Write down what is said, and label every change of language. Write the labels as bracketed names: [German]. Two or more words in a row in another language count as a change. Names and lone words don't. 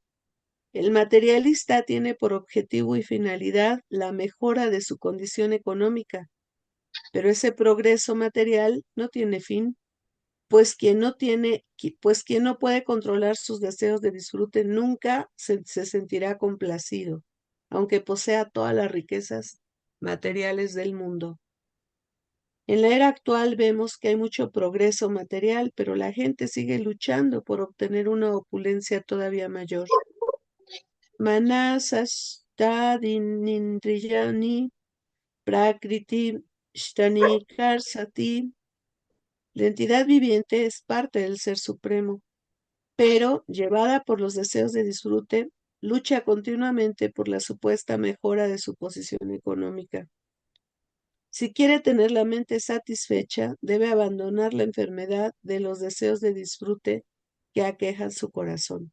[Spanish] El materialista tiene por objetivo y finalidad la mejora de su condición económica, pero ese progreso material no tiene fin, pues quien no puede controlar sus deseos de disfrute nunca se sentirá complacido, aunque posea todas las riquezas materiales del mundo. En la era actual vemos que hay mucho progreso material, pero la gente sigue luchando por obtener una opulencia todavía mayor. [Sanskrit] Manasastadinindriyani prakriti shtani karsati. [Spanish] La entidad viviente es parte del Ser Supremo, pero llevada por los deseos de disfrute, lucha continuamente por la supuesta mejora de su posición económica. Si quiere tener la mente satisfecha, debe abandonar la enfermedad de los deseos de disfrute que aquejan su corazón.